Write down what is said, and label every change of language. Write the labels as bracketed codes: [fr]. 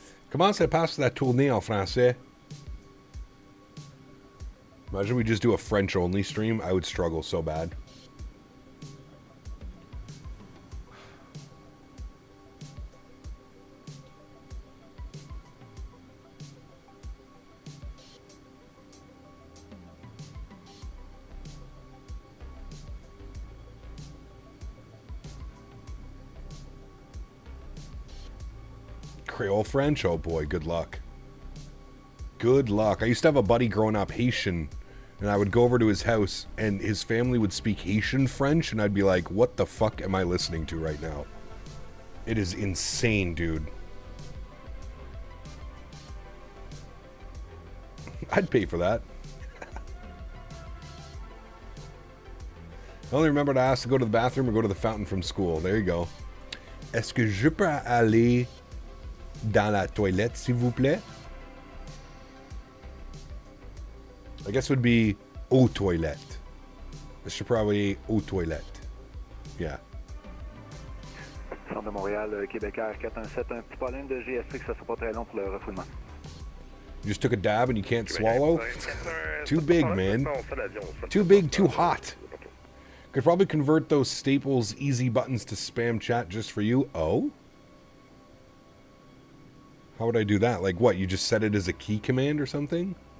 [fr] Comment ça passe la tournée en français? [en] Imagine we just do a French only stream. I would struggle so bad. Creole French? Oh boy, good luck. Good luck. I used to have a buddy growing up, Haitian, and I would go over to his house, and his family would speak Haitian French, and I'd be like, what the fuck am I listening to right now? It is insane, dude. I'd pay for that. I only remember to ask to go to the bathroom or go to the fountain from school. There you go. [fr] Est-ce que je peux aller dans la toilette, s'il vous plaît? [en] I guess it would be [fr] aux toilettes. [en] This should probably aux toilettes. Yeah. [fr] Centre de Montréal, Québec Air 417, un petit pollen de GSX, ça sera pas très long pour le refoulement. [en] You just took a dab and you can't swallow? Too big, man. Too big, too hot. Could probably convert those Staples easy buttons to spam chat just for you. Oh? How would I do that? Like what? You just set it as a key command or something?